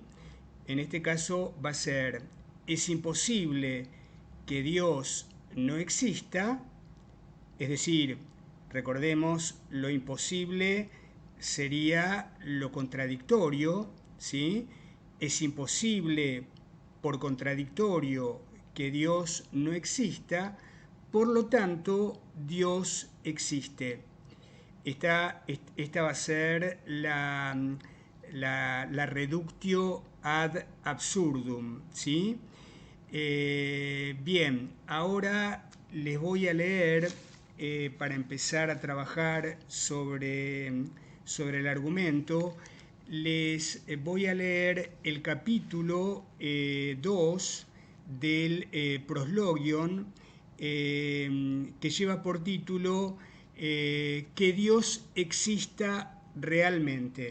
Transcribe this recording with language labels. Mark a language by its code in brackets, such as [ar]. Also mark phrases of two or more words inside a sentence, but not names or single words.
[es] En este caso va a ser: es imposible que Dios no exista, es decir, Recordemos, lo imposible sería lo contradictorio, ¿sí? Es imposible, por contradictorio, que Dios no exista, por lo tanto, Dios existe. Esta va a ser la [la] reductio ad absurdum, [es] ¿sí? Bien, ahora les voy a leer para empezar a trabajar sobre el argumento. Les voy a leer el capítulo 2 del Proslogion, que lleva por título Que Dios exista realmente.